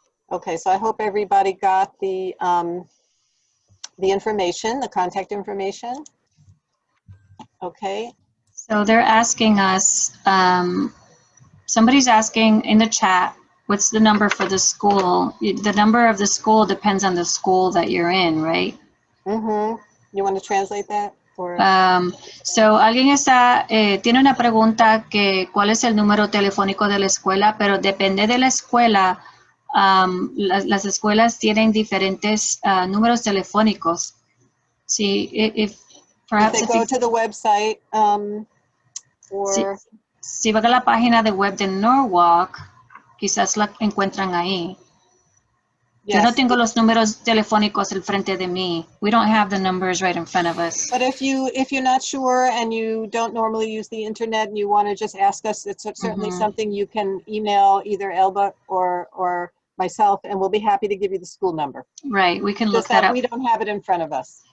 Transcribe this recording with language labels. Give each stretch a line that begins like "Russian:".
English: Okay, so I hope everybody got the information, the contact information. Okay. So they're asking us, somebody's asking in the chat, what's the number for the school? The number of the school depends on the school that you're in, right? Mm-hmm. You want to translate that? Or...
Spanish: So alguien está, tiene una pregunta que cuál es el número telefónico de la escuela, pero depende de la escuela. Las escuelas tienen diferentes números telefónicos. Sí,
English: perhaps if they go to the website, or...
Spanish: si van a la página de web de Norwalk, quizás la encuentran ahí. Yes. Yo no tengo los números telefónicos al frente de mí.
English: We don't have the numbers right in front of us. But if you're not sure and you don't normally use the internet and you want to just ask us, it's certainly something you can email either Elba or myself, and we'll be happy to give you the school number. Right, we can look that up. We don't have it in front of us.